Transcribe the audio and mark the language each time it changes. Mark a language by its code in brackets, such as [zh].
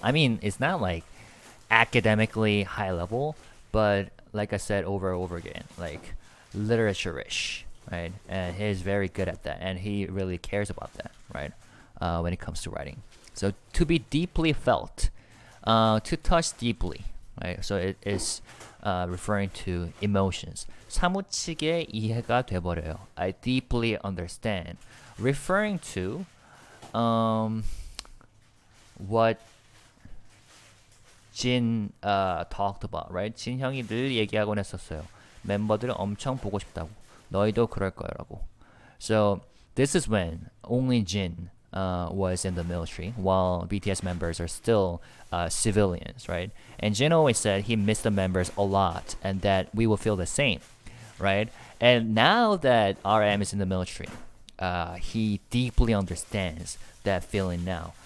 [en] I mean, it's not academically high level, but like I said over and over again, literature-ish, right? And he's very good at that, and he really cares about that, right? When it comes to writing. So to be deeply felt, to touch deeply, right? So it is referring to emotions. [ko] 사무치게 이해가 돼버려요. [en] I deeply understand. Referring to what Jin talked about, right? [ko] 진 형이 늘 얘기하곤 했었어요. 멤버들을 엄청 보고 싶다고. 너희도 그럴 거라고. [en] So this is when only Jin was in the military, while BTS members are still civilians, right? And Jin always said he missed the members a lot, and that we will feel the same, right? And now that RM is in the military, he deeply understands that feeling now.